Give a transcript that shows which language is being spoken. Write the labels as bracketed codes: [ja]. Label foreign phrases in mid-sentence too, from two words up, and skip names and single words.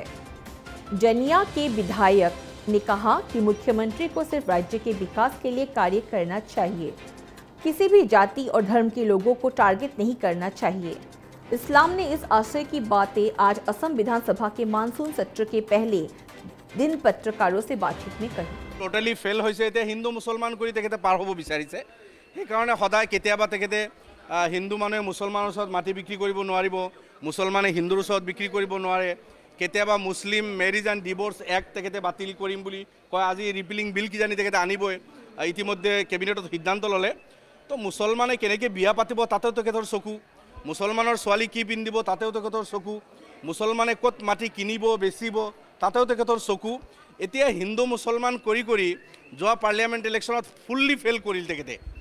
[hi] जनिया के विधायक ने कहा कि मुख्यमंत्री को सिर्फ राज्य के विकास के लिए कार्य करना चाहिए, किसी भी जाति और धर्म के लोगों को टारगेट नहीं करना चाहिए। इस्लाम ने इस आशय की बातें आज असम विधानसभा के मानसून सत्र के पहले दिन पत्रकारों से बातचीत में कही। [en] totally fail [as] হৈছে এতিয়া হিন্দু মুছলমান কৰি তেখেতে পাৰ হ'ব বিচাৰিছে সেইকাৰণে সদায় কেতিয়াবা তেখেতে হিন্দু মানুহে মুছলমানৰ ওচৰত মাটি বিক্ৰী কৰিব নোৱাৰিব মুছলমানে হিন্দুৰ ওচৰত বিক্ৰী কৰিব নোৱাৰে কেতিয়াবা মুছলিম মেৰিজ এণ্ড ডিভোৰ্স এক্ট তেখেতে বাতিল কৰিম বুলি কয় আজি [en] repealing bill [as] কিজানি তেখেতে আনিবই ইতিমধ্যে কেবিনেটত সিদ্ধান্ত ল'লে তো মুছলমানে কেনেকৈ বিয়া পাতিব তাতেও তেখেতৰ চকু মুছলমানৰ ছোৱালী কি পিন্ধিব তাতেও তেখেতৰ চকু মুছলমানে ক'ত মাটি কিনিব বেচিব তাতেও তেখেতৰ চকু এতিয়া হিন্দু মুছলমান কৰি কৰি যোৱা [en] parliament electionত fully fail [as] কৰিল তেখেতে